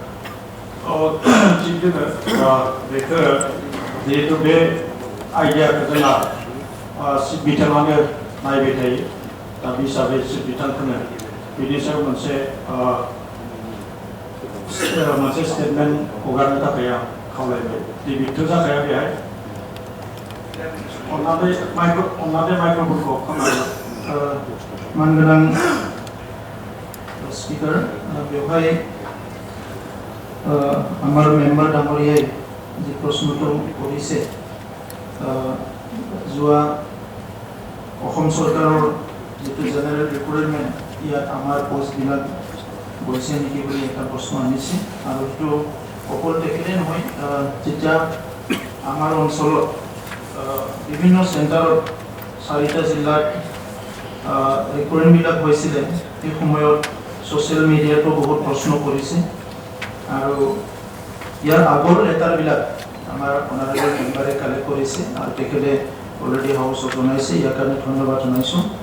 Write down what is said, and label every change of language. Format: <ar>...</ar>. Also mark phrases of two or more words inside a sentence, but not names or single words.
<brx>थिग जोङो बेखौ जिहेतु बे आइडियाखौ जोंहा बिथाङानो नायबाय थायो दा बे हिसाबै बिथांखौनो बिनि सायाव मोनसे स्टेटमेन्ट हगारनो थाखाय आं खावलायबाय दिबिथ' जाखाया बेहाय अन्नानै माइक्र'फनखौ खालामनानै मानगोनां स्पिकार बेवहाय</brx> <as>आमार मेम्बार डाঙৰীয়াই যি প্ৰশ্নটো কৰিছে যোৱা অসম চৰকাৰৰ যিটো</as> <en>general recruitment</en> <as>ইয়াত আমাৰ পোষ্টবিলাক গৈছে নেকি বুলি এটা প্ৰশ্ন আনিছে আৰু সেইটো অকল তেখেতে নহয় যেতিয়া আমাৰ অঞ্চলত বিভিন্ন চেণ্টাৰত 4টা জিলাত ৰিক্ৰুটমেণ্টবিলাক হৈছিলে সেই সময়ত ছ'চিয়েল মিডিয়াতো বহুত প্ৰশ্ন কৰিছে আৰু ইয়াৰ আগৰ লেটাৰবিলাক আমাৰ</as> <en>honourable member</en> <as>কালেক্ট কৰিছে আৰু তেখেতে অলৰেডি হাউচত জনাইছে ইয়াৰ কাৰণে ধন্যবাদ জনাইছোঁ</as>